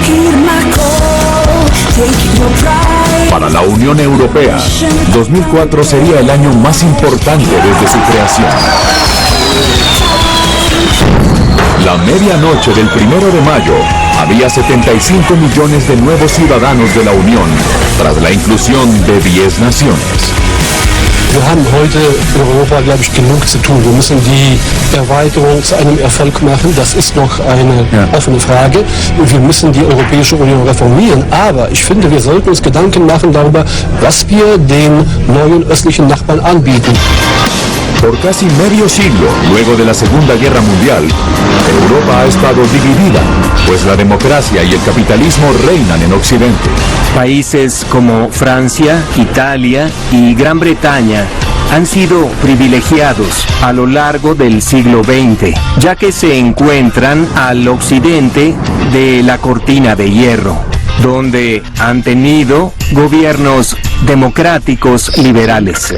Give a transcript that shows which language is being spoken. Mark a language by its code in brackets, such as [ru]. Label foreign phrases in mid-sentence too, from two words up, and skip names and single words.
[es] Para la Unión Europea, 2004 sería el año más importante desde su creación. La medianoche del 1 de mayo, había 75 millones de nuevos ciudadanos de la Unión, tras la inclusión de 10 naciones. [de] Wir haben heute in Europa, glaube ich, genug zu tun. Wir müssen die Erweiterung zu einem Erfolg machen. Das ist noch eine offene Frage. Wir müssen die Europäische Union reformieren. Aber ich finde, wir sollten uns Gedanken machen darüber, was wir den neuen östlichen Nachbarn anbieten. [es] Por casi medio siglo, luego de la Segunda Guerra Mundial, Europa ha estado dividida, pues la democracia y el capitalismo reinan en Occidente. Países como Francia, Italia y Gran Bretaña han sido privilegiados a lo largo del siglo XX, ya que se encuentran al occidente de la cortina de hierro, donde han tenido gobiernos democráticos liberales.